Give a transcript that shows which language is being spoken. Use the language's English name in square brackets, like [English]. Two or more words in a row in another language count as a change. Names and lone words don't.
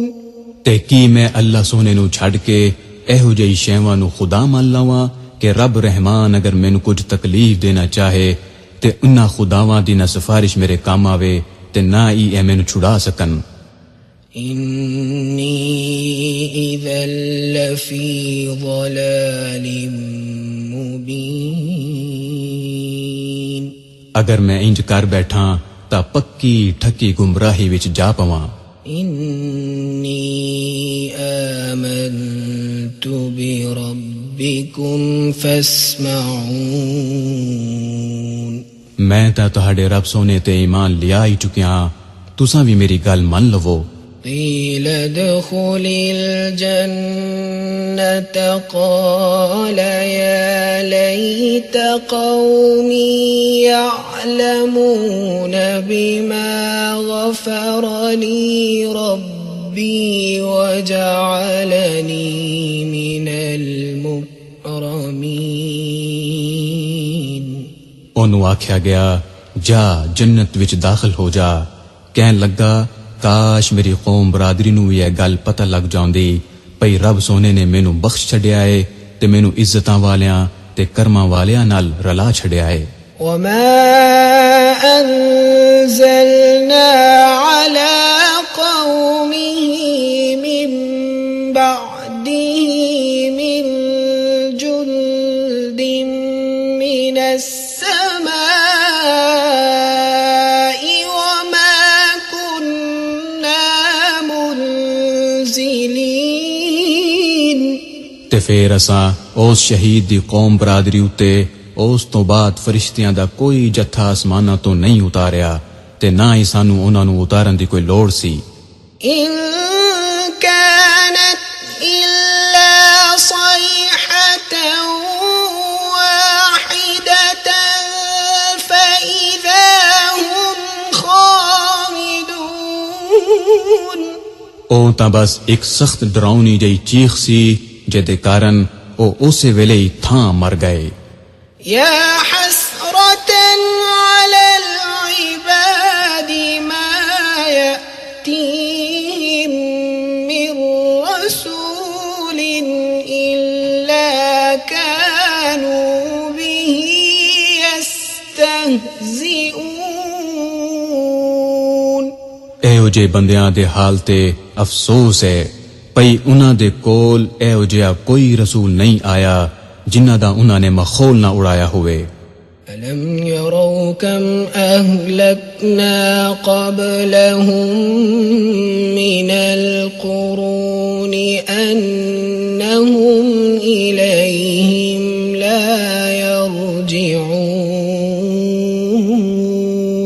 [Punjabi] تے کی میں اللہ سونے نو چھڑ کے ایہو جئی شیواں نو خدا مان لواں کہ رب رحمان اگر مینوں کچھ تکلیف دینا چاہے تے انہاں خداواں دی نہ سفارش میرے کام آوے تے نہ ہی اے مینوں چھڑا سکن. [Arabic] انی اذا لفی ضلال مبین. [Punjabi] اگر میں انج کر بیٹھا تا پکی ٹھکی گمراہی وچ جا پواں. [Arabic] انی آمنت بربکم فاسمعون. [Punjabi] میں تا تہاڈے رب سونے تے ایمان لیا ہی چکیاں تساں بھی میری گل من لو. [Arabic] قیل ادخل الجنة قال یا لیت قومی یعلمون بما غفر لی ربی وجعلنی من المکرمین. [Punjabi] انہوں آکھیا گیا جا جنت وچ داخل ہو جا. کہن لگا کاش میری قوم برادری نو یہ گل پتہ لگ جاندی پئی رب سونے نے مینوں بخش چھڈیا ہے تے مینوں عزتاں والیاں تے کرماں والیاں نال رلا چھڈیا ہے. [Arabic] وما انزلنا على قومه من بعده من جند من السماء وما كنا منزلين. [Punjabi] تے پھر اساں اس شہید دی قوم برادری اتے اس تو بعد فرشتیاں دا کوئی جتھا آسماناں تو نہیں اتاریا تے نہ ہی سانو انہاں نو اتارن دی کوئی لوڑ سی. [Arabic] إن كانت إلا صيحة واحدة فإذا هم خامدون. [Punjabi] او تا بس ایک سخت ڈراؤنی جئی چیخ سی جے دے کارن او اسے ویلے ہی تھاں مر گئے. [Arabic] يا حسرة على العباد ما يأتيهم من رسول إلا كانوا به يستهزئون. [Punjabi] ایہو جے بندیاں دے حال تے افسوس ہے پئی انہاں دے کول ایہو جہا کوئی رسول نہیں آیا جنہ دا انہاں نے مخول نہ اڑایا ہوئے. [Arabic] ألم يروا كم أهلكنا قبلهم من القرون أنهم إليهم لا يرجعون.